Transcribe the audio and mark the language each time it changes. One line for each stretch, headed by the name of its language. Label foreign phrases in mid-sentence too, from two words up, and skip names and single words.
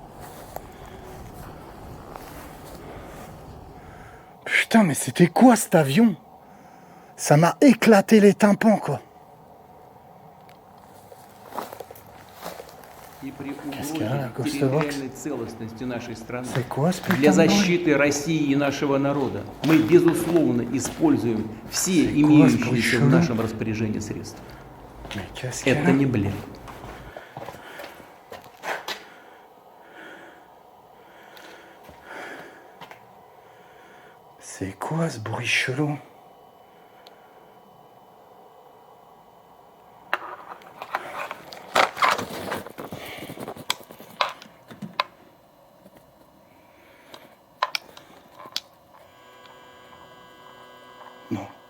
French: Putain, mais c'était quoi cet avion? Ça m'a éclaté les tympans, quoi. Qu'est-ce qu'il y a là, Ghost Box? C'est quoi ce putain
Russian: Для
French: de bruit?
Russian: защиты России и нашего народа мы, безусловно, используем все
French: C'est quoi ce
Russian: имеющиеся
French: bruit
Russian: в
French: chelou?
Russian: нашем распоряжении средства.
French: Mais qu'est-ce qu'il y a
Russian: Это
French: là?
Russian: не блеф.
French: C'est quoi ce bruit chelou? Non.